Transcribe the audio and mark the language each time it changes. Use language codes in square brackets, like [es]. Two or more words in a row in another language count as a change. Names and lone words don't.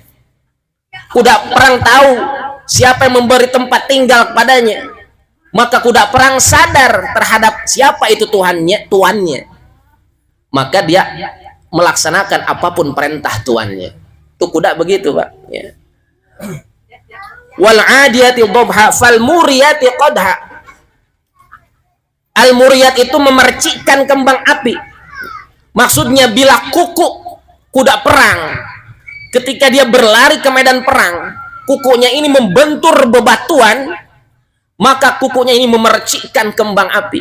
[id] Kuda perang tahu siapa yang memberi tempat tinggal kepadanya. Maka kuda perang sadar terhadap siapa itu tuannya. Maka dia melaksanakan apapun perintah tuannya. Itu kuda begitu, Pak. Ya. [ar] والعاديات ضبحا فالموريات قدحا. الموريات [id] itu memercikkan kembang api. Maksudnya bila kuku kuda perang ketika dia berlari ke medan perang, kukunya ini membentur bebatuan, maka kukunya ini memercikkan kembang api.